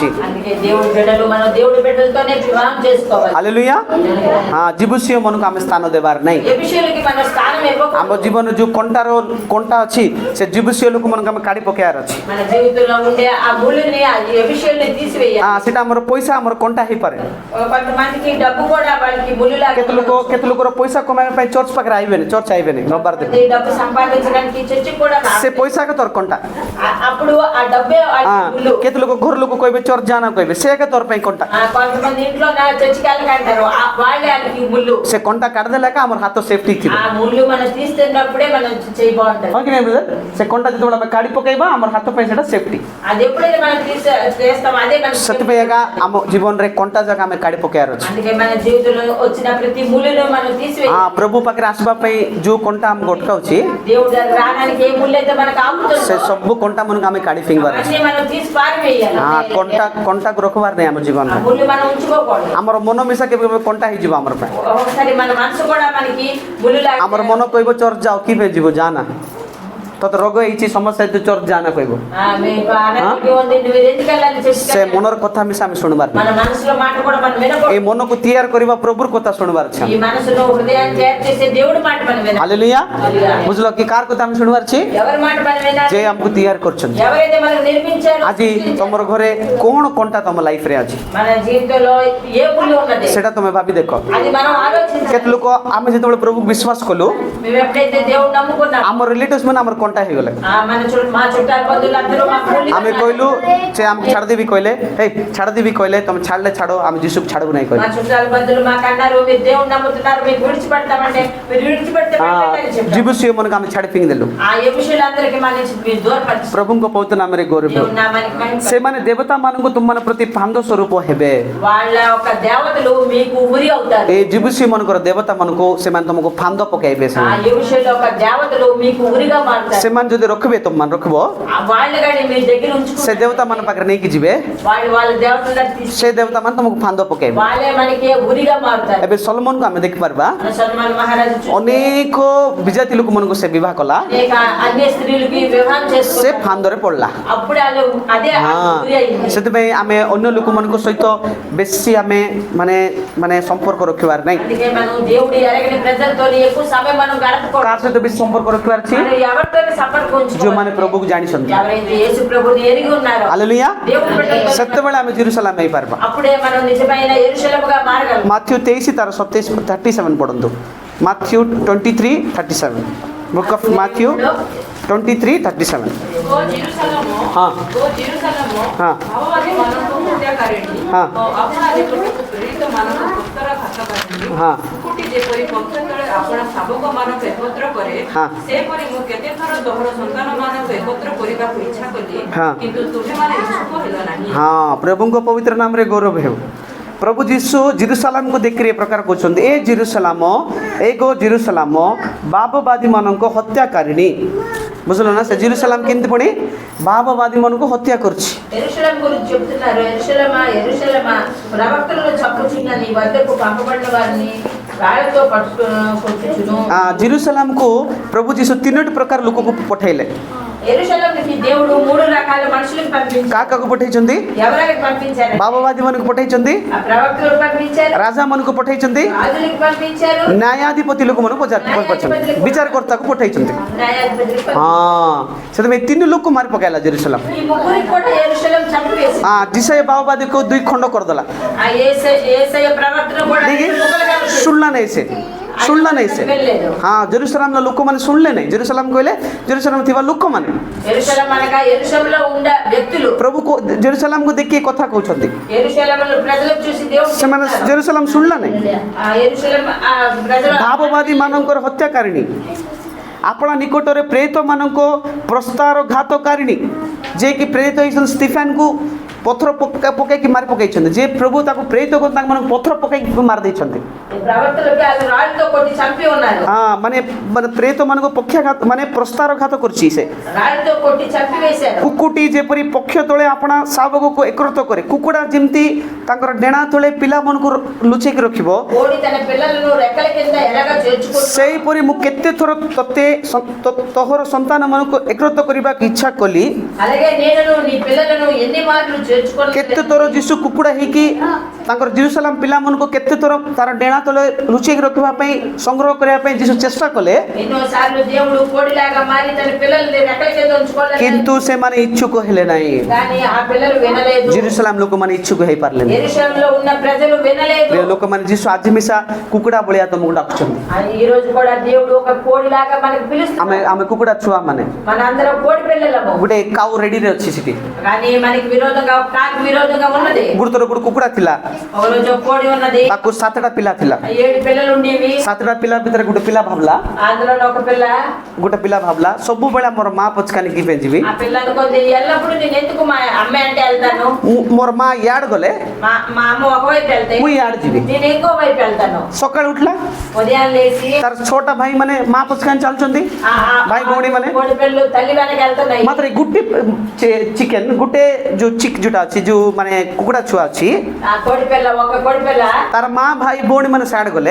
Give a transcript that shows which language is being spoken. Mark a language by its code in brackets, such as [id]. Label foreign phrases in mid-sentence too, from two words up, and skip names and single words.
[te] అందుకే దేవుడి బిడ్డలు మనం దేవుడి బిడ్డలతోనే వివాహం చేసుకోవాలి. [or] ହାଲେଲୁୟା। ଜିବୁସିୟ ମାନଙ୍କୁ ଆମେ ସ୍ଥାନ ଦେବାର ନାହିଁ। [te] ఏ విషయాలకి మనం స్థానం ఇవ్వకూడదు. [or] ଆମ ଜୀବନ ଯୋଉ କଣ୍ଟା ଅଛି ସେ ଜିବୁସିୟ ଲୋକମାନଙ୍କୁ ଆମେ କାଢି ପକେଇବାର ଅଛି। [te] మన జీవితంలో ఉండే ఆ ముళ్ళని ఆ ఏ విషయాలని తీసివేయాలి. [or] ସେଟା ଆମର ପଇସା ଆମର କଣ୍ଟା ହେଇପାରେ। [te] కొంతమందికి డబ్బు కూడా వాళ్ళకి ముళ్ళులాగా [or] କେତେ ଲୋକର ପଇସା କମାଇବା ପାଇଁ ଚର୍ଚ୍ଚ ପାଖରେ ଆଇବେନି, ଚର୍ଚ୍ଚ ଆଇବେନି ରବିବାର ଦିନ। [te] ఈ డబ్బు సంపాదించడానికి చర్చి కూడా [or] ସେ ପଇସା ତୋର କଣ୍ଟା। [te] అప్పుడు ఆ డబ్బే ముళ్ళు. [or] କେତେ ଲୋକ ଘର ଲୋକ କହିବେ ଚର୍ଚ୍ଚ ଯାନା କହିବେ, ସେ ଏକା తోర ପାଇଁ କଣ୍ଟା। [te] కొంతమంది ఇంట్లో నా చర్చికి వెళ్ళకంటారు, వాళ్ళే వాళ్ళకి ముళ్ళు. [or] ସେ କଣ୍ଟା କାଢିଦେଲେ ଏକା ଆମର ହାତ సేఫ్టీ ଥିବ। [te] ఆ ముళ్ళు మనం తీస్తున్నప్పుడే మనం చేయి బాగుంటుంది. [or] ହଁ କି ନାହିଁ బ్రదర్? ସେ କଣ୍ଟା ଯେତେବେଳେ ଆମେ କାଢି ପକେଇବା ଆମର ହାତ ପାଇଁ ସେଟା సేఫ్టీ। [te] అది ఎప్పుడైతే మనం చేస్తాం అదే మనం. [or] ସେଥିପାଇଁ ଏକା ଆମ ଜୀବନରେ କଣ୍ଟା ଯାକ ଆମେ କାଢି ପକେଇବାର ଅଛି। [te] అందుకే మన జీవితంలో వచ్చిన ప్రతి ముళ్ళను మనం తీసివేయాలి. [or] ପ୍ରଭୁ ପାଖରେ ଆସିବା ପାଇଁ ଯୋଉ କଣ୍ଟା ଆମକୁ ଅଟକାଉଛି [te] దేవుడు దగ్గర రావడానికి ఏ ముళ్ళు అయితే మనకు ఆపుతుందో [or] ସେ ସବୁ କଣ୍ଟା ମାନଙ୍କୁ ଆମେ କାଢି ଫିଙ୍ଗିବାର ଅଛି। [te] అన్నీ మనం తీసి పారివేయాలి. [or] କଣ୍ଟାକୁ ରଖିବାର ନାହିଁ ଆମ [te] ఆ [or] ଜୀବନରେ। [te] ముళ్ళు మనం ఉంచుకోకూడదు. [or] ଆମର ମନ ମିଶା କେବେ କେବେ କଣ୍ଟା ହେଇଯିବ ଆମର ପାଇଁ। [te] ఒకసారి మన మనసు కూడా మనకి ముళ్ళులాగా [or] ଆମର ମନ କହିବ ଚର୍ଚ୍ଚ ଯାଅ, କି ପାଇଁ ଯିବ ଯାନା, ତତେ ରୋଗ ହେଇଛି ସମସ୍ୟା ତୁ ଚର୍ଚ୍ଚ ଯାନା କହିବ। [te] మీకు అనారోగ్యం ఉంది, నువ్వు ఎందుకు వెళ్ళాలి చర్చికి? [or] ସେ ମନର କଥା ମିଶା ଆମେ ଶୁଣିବାର [te] మన మనసులో మాట కూడా మనం వినకూడదు. [or] ଏଇ ମନକୁ ତିଆର କରିବା ପ୍ରଭୁର କଥା ଶୁଣିବାର ଅଛି। [te] ఈ మనసులో హృదయాన్ని తయారు చేసే దేవుడి మాట మనం వినాలి. [or] ହାଲେଲୁୟା। ବୁଝିଲ କି କାହାର କଥା ଆମେ ଶୁଣିବାର ଅଛି? [te] ఎవరి మాట మనం వినాలి? [or] ଯେ ଆମକୁ ତିଆର କରୁଛନ୍ତି। [te] ఎవరైతే మనకు నిర్మించారో [or] ଆଜି ତମର ଘରେ କ'ଣ କଣ୍ଟା ତମ ଲାଇଫରେ ଅଛି [te] మన జీవితంలో ఏ ముళ్ళు ఉన్నది [or] ସେଟା ତମେ ଭାବି ଦେଖ। [te] అది మనం ఆలోచించాలి. [or] କେତେ ଲୋକ ଆମେ ଯେତେବେଳେ ପ୍ରଭୁକୁ ବିଶ୍ୱାସ କଲୁ [te] మేము ఎప్పుడైతే దేవుడు నమ్ముకున్నాం, [or] ଆମ ରିଲେଟିଭ୍ସ ମାନେ ଆମର କଣ୍ଟା ହେଇଗଲେ। [te] మా చుట్టాల బంధువులందరూ మాకు ముళ్ళు [or] ଆମେ କହିଲୁ ସେ ଆମକୁ ଛାଡ଼ିଦେବି କହିଲେ, ହେଇ ଛାଡ଼ିଦେବି କହିଲେ ତମେ ଛାଡ଼ିଲେ ଛାଡ଼, ଆମେ ଯୀଶୁକୁ ଛାଡ଼ବୁ ନାହିଁ [te] మా [or] କହିଲେ। [te] చుట్టాల బంధువులు మాకు అన్నారు, మీరు దేవుడు నమ్ముతున్నారు, మీకు విడిచిపెడతామంటే మీరు విడిచిపెడితే పెట్టండి చెప్పారు. [or] ଯିବୁସିୟ ମାନଙ୍କୁ ଆମେ ଛାଡ଼ି ଫିଙ୍ଗି ଦେଲୁ। [te] ఆ ఏ విషయాలందరికీ మన నుంచి మీరు దూరపరిచి [or] ପ୍ରଭୁଙ୍କ ପବିତ୍ର ନାମରେ ଗୌରବ। [te] దేవుడి నామానికి మహిమ. [or] ସେମାନେ ଦେବତା ମାନଙ୍କୁ ତୁମମାନଙ୍କ ପ୍ରତି ପାନ୍ଦ ସ୍ୱରୂପ ହେବେ। [te] వాళ్ళ ఒక దేవతలు మీకు ఉరి అవుతారు. [or] ଏ ଯିବୁସିୟ ମାନଙ୍କର ଦେବତା ମାନଙ୍କୁ ସେମାନେ ତମକୁ ଫାନ୍ଦ ପକାଇବେ। [te] ఆ ఏ విషయంలో ఒక దేవతలు మీకు ఉరిగా మారుతారు. [or] ସେମାନେ ଯଦି ରଖିବେ ତମମାନେ ରଖିବ, [te] వాళ్ళ గాని మీ దగ్గర [or] ସେ [te] ఉంచుకుంటారు. [or] ଦେବତା ମାନଙ୍କ ପାଖରେ ନେଇକି ଯିବେ, [te] వాళ్ళ దేవతలను తీసి [or] ସେ ଦେବତା ମାନେ ତମକୁ ଫାନ୍ଦ ପକାଇବେ। [te] వాళ్ళే మనకి ఉరిగా మారుతారు. [or] ଏବେ ସଲମନକୁ ଆମେ ଦେଖିପାରିବା, [te] మన సల్మాన్ మహారాజు [or] ଅନେକ ବିଜାତି ଲୋକମାନଙ୍କୁ ସେ ବିବାହ କଲା, [te] అనేక అన్య స్త్రీలకి వివాహం [or] ସେ [te] చేసుకున్నారు. [or] ଫାନ୍ଦରେ ପଡିଲା। [te] అప్పుడు వాళ్ళు అదే ఉరి అయింది. [or] ସେଥିପାଇଁ ଆମେ ଅନ୍ୟ ଲୋକମାନଙ୍କ ସହିତ ବେଶୀ ଆମେ ମାନେ ସମ୍ପର୍କ ରଖିବାର ନାହିଁ। [te] అందుకే మనం దేవుడు ఎరగని ప్రజలతో ఎక్కువ సమయం మనం గడపకూడదు. [or] କାହା ସହିତ ବେଶୀ ସମ୍ପର୍କ ରଖିବାର ଅଛି? [te] మనం ఎవరితో సంపర్కం ఉంచుకోవాలి? [or] ଯୋଉମାନେ ପ୍ରଭୁକୁ ଜାଣିଛନ୍ତି। [te] ఎవరైతే యేసు ప్రభువుని ఎరిగి ఉన్నారో [or] ହାଲେଲୁୟା। [te] దేవుని బిడ్డలతో [or] ସେତେବେଳେ ଆମେ ଜେରୁସାଲେମ ହେଇପାରିବା। [te] అప్పుడే మనం నిజమైన యెరూషలేముగా మారగలం. [or] ମାଥ୍ୟୁ 23 ତାର 37 ପଢନ୍ତୁ। ମାଥ୍ୟୁ 23:37, [en] Book of Matthew 23:37. [te] ఓ జెరూసలేము, [or] ହଁ। [te] ఓ జెరూసలేము, [or] ହଁ। ଭାବବାଦୀ ମାନଙ୍କୁ ହତ୍ୟାକାରିଣୀ, ହଁ। ଓ ଆପଣା ନିକଟକୁ ପ୍ରେରିତ ମାନଙ୍କୁ ଗୁପ୍ତର ଘାତକାରିଣୀ, ହଁ। କୁକୁଟି ଯେପରି ପକ୍ଷ ତଳେ ଆପଣା ଶାବକମାନଙ୍କୁ ଏକତ୍ର କରେ, ହଁ। ସେପରି ମୁଁ କେତେ ଥର ତୋହର ସନ୍ତାନମାନଙ୍କୁ ଏକତ୍ର କରିବାକୁ ଇଚ୍ଛା କଲି, ହଁ। କିନ୍ତୁ ତୁମେମାନେ ଇଚ୍ଛୁକ ହେଲ ନାହିଁ। ହଁ, ପ୍ରଭୁଙ୍କ ପବିତ୍ର ନାମରେ ଗୌରବ ହେଉ। ପ୍ରଭୁ ଯୀଶୁ ଜେରୁସାଲେମକୁ ଦେଖିକି ଏ ପ୍ରକାର କହୁଛନ୍ତି, ଏ ଜେରୁସାଲେମ, ଏ ଗୋ ଜେରୁସାଲେମ ବାବବାଦୀ ମାନଙ୍କ ହତ୍ୟାକାରିଣୀ। ବୁଝିଲ ନା? ସେ ଜେରୁସାଲେମ କେମିତି ପୁଣି ବାବବାଦୀ ମାନଙ୍କୁ ହତ୍ୟା କରୁଛି। [te] యెరూషలేం గురించి చెప్తున్నారు. యెరూషలేమా యెరూషలేమా, ప్రవక్తలను చంపుచున్న నీ వద్దకు పంపబడిన వారిని రాళ్లతో కొట్టుచును. [or] ଜେରୁସାଲେମକୁ ପ୍ରଭୁ ଯୀଶୁ 3ଟି ପ୍ରକାର ଲୋକକୁ ପଠାଇଲେ। [te] యెరూషలేముకి దేవుడు 3 రకాల మనుషులకు పంపించారు. [or] କାକକୁ ପଠେଇଦେଲା, [te] ఎవరికి పంపించారు? [or] ଭାବବାଦୀ ମାନଙ୍କୁ ପଠେଇଦେଲା, [te] ఆ ప్రవక్తలకు పంపించారు, [or] ରାଜା ମାନଙ୍କୁ ପଠେଇଦେଲା, [te] రాజులకు పంపించారు, న్యాయాధిపతులకు మనకు [or] ବିଚାରକର୍ତ୍ତାକୁ ପଠେଇଛନ୍ତି। [te] న్యాయాధిపతులకు [or] ହଁ ସେଥିପାଇଁ 3 ଲୋକ ମାରି ପକାଇଲା ଜେରୁସଲେମ। [te] ఈ ముగ్గురికి కూడా యెరూషలేము చంపివేసి [or] ଜିସାୟା ବାବବାଦୀକୁ 2 ଖଣ୍ଡ କରିଦେଲା। [te] ఆ యేసయ్య ప్రవక్తను కూడా [or] ଶୁଣିଲା ନାହିଁ ସେ, ଶୁଣିଲା ନାହିଁ ସେ। ହଁ ଜେରୁସଲେମର ଲୋକମାନେ ଶୁଣିଲେ ନାହିଁ। ଜେରୁସଲେମ କହିଲେ ଜେରୁସଲେମ ଥିବା ଲୋକମାନେ। [te] యెరూషలేము అనగా యెరూషలేములో ఉండే వ్యక్తులు [or] ପ୍ରଭୁ ଜେରୁସଲେମକୁ ଦେଖି କଥା କହୁଛନ୍ତି। [te] యెరూషలేములో ప్రజలకు చూసి దేవుడు [or] ସେମାନେ ଜେରୁସଲେମ ଶୁଣିଲା ନାହିଁ। [te] ఆ యెరూషలేము ఆ ప్రజలు [or] ଭାବବାଦୀ ମାନଙ୍କର ହତ୍ୟାକାରିଣୀ, ଆପଣା ନିକଟରେ ପ୍ରେରିତମାନଙ୍କ ପ୍ରସ୍ତାରଘାତକାରିଣୀ, ଯିଏକି ପ୍ରେରିତ ହେଇଛନ୍ତି ସ୍ଟିଫେନକୁ ପଥର ପକାଇକି ମାରି ପକାଇଛନ୍ତି। ଯେ ପ୍ରଭୁ ତାକୁ ପ୍ରେରିତ କରି ତାଙ୍କମାନଙ୍କୁ ପଥର ପକାଇକି ମାରି ଦେଇଛନ୍ତି। [te] ప్రవక్తలకి అది రాళ్ళతో కొట్టి చంపి ఉన్నారు। [or] ମାନେ ମାନେ ପ୍ରେରିତମାନଙ୍କୁ ପକ୍ଷାଘାତ ମାନେ ପ୍ରସ୍ତାରଘାତ କରିଛି ସେ। [te] రాళ్ళతో కొట్టి చంపి వేశారు। [or] କୁକୁଟି ଯେପରି ପକ୍ଷ ତଳେ ଆପଣା ଶାବକକୁ ଏକତ୍ରିତ କରେ, କୁକୁଡ଼ା ଯେମିତି ତାଙ୍କର ଡେଣା ତଳେ ପିଲାମାନଙ୍କୁ ଲୁଚେଇକି ରଖିବ, [te] కోడి తన పిల్లలను రెక్కల కింద ఎలాగా చేర్చుకుంటుంది, [or] ସେହିପରି ମୁଁ କେତେ ଥର ତୋହର ସନ୍ତାନମାନଙ୍କୁ ଏକତ୍ରିତ କରିବାକୁ ଇଚ୍ଛା କଲି। [te] అలాగే నేను నీ పిల్లలను ఎన్ని మార్లు చేర్చుకోలేదు। [or] କେତେ ଥର ଯୀଶୁ କୁକୁଡ଼ା ହେଇକି ତାଙ୍କର ଜେରୁସଲେମ ପିଲାମାନଙ୍କୁ କେତେ ଥର ତାର ଡେଣା ତଳେ ଲୁଚେଇକି ରଖିବା ପାଇଁ ସଂଗ୍ରହ କରିବା ପାଇଁ ଯୀଶୁ ଚେଷ୍ଟା କଲେ, [te] ఎన్నో సార్లు దేవుడు కోడిలాగా మారి తన పిల్లల్ని రెక్కల కింద ఉంచుకోలేదు। [or] କିନ୍ତୁ ସେମାନେ ఇచ్ଛୁକ ହେଲେ ନାହିଁ। [te] కానీ ఆ పిల్లలు వినలేదు। [or] ଜେରୁସଲେମ ଲୋକମାନେ ఇచ్ଛୁକ ହେଇପାରିଲେନି। [te] యెరూషలేములో ఉన్న ప్రజలు వినలేదు। [or] ପ୍ରିୟ ଲୋକମାନେ ଯୀଶୁ ଆଜି ମିଶା କୁକୁଡ଼ା ଭଳିଆ ତମକୁ ଡାକୁଛନ୍ତି। [te] ఈ రోజు కూడా దేవుడు ఒక కోడిలాగా మనకు పిలుస్తున్నాడు। [or] ଆମେ କୁକୁଡ଼ା ଛୁଆ ମାନେ, [te] మనందరం కోడి పిల్లలము। [or] ଗୋଟେ କାଉ ରେଡିରେ ଅଛି ସେଠି। [te] కానీ మనకి విరోధంగా కాకి విరోధంగా ఉన్నది। [or] ଗୋଟେ କୁକୁଡ଼ା ଥିଲା, [te] ఒక రోజు ఒక కోడి ఉన్నది, [or] ତାକୁ 7ଟା ପିଲା ଥିଲା। [te] 7 పిల్లలు ఉండేవి। [or] 7ଟା ପିଲା ଭିତରେ ଗୋଟେ ପିଲା ଭାବିଲା, [te] అందులో ఒక పిల్ల [or] ସବୁବେଳେ ମୋର ମା ପଛକାନିକି ପାଇଁ ଯିବି, [te] ఆ పిల్ల అనుకుంది ఎల్లప్పుడు నేను ఎందుకు మా అమ్మ అంటే వెళ్తాను, [or] ମୋର ମା ଇଆଡେ ଗଲେ [te] మా అమ్మ ఒకవైపు వెళ్తే [or] ମୁଁ ଇଆଡେ ଯିବି। [te] నేను ఇంకో వైపు వెళ్తాను। [or] ସକାଳେ ଉଠିଲା, [te] ఉదయం లేచి [or] ତାର 6ଟା ଭାଇ ମାନେ ମା ପଛକାନି ଚାଲୁଛନ୍ତି, ଭାଇ ଭଉଣୀ ମାନେ। [te] కోడి పిల్లలు తల్లి వెనక వెళ్తున్నాయి। [or] ମାତ୍ର ଗୋଟେ ଚିକେନ, ଗୋଟେ ଯୋଉ ଯୋଉଟା ଅଛି, ଯୋଉ ମାନେ କୁକୁଡ଼ା ଛୁଆ ଅଛି, [te] ఆ కోడి పిల్ల ఒక కోడి పిల్ల [or] ତାର ମା ଭାଇ ଭଉଣୀ ମାନେ ସିଆଡେ ଗଲେ,